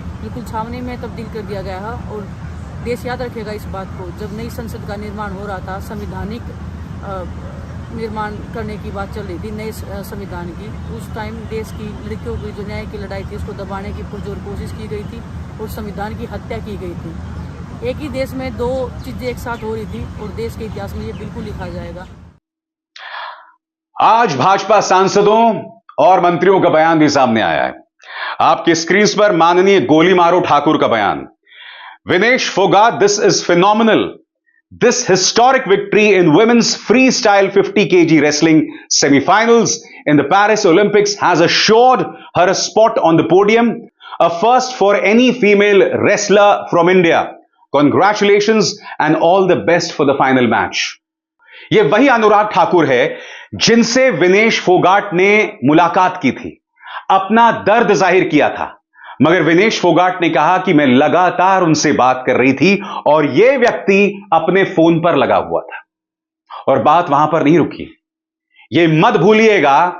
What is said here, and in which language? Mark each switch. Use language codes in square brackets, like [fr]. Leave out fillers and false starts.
[hi] बिल्कुल छावनी में तब्दील कर दिया गया है। और देश याद रखेगा इस बात को, जब नई संसद का निर्माण हो रहा था, संविधानिक निर्माण करने की बात चल रही थी नए संविधान की, उस टाइम देश की लड़कियों की जो न्याय की लड़ाई थी उसको दबाने की पुरजोर कोशिश की गई थी और संविधान की हत्या की गई थी। एक ही देश में दो चीजें एक साथ हो रही थी, और देश के इतिहास में ये बिल्कुल लिखा जाएगा। आज भाजपा सांसदों और मंत्रियों का बयान भी सामने आया है। आपके स्क्रीन पर माननीय गोली मारो ठाकुर का बयान। [en] Vinesh Phogat, this is phenomenal. This historic victory in women's freestyle 50 kg wrestling semi-finals in the Paris Olympics has assured her a spot on the podium, a first for any female wrestler from India. Congratulations and all the best for the final match. [hi] यह वही अनुराग ठाकुर है जिनसे विनेश फोगाट ने मुलाकात की थी, अपना दर्द जाहिर किया था, मगर विनेश फोगाट ने कहा कि मैं लगातार उनसे बात कर रही थी और यह व्यक्ति अपने फोन पर लगा हुआ था। और बात वहां पर नहीं रुकी। यह मत भूलिएगा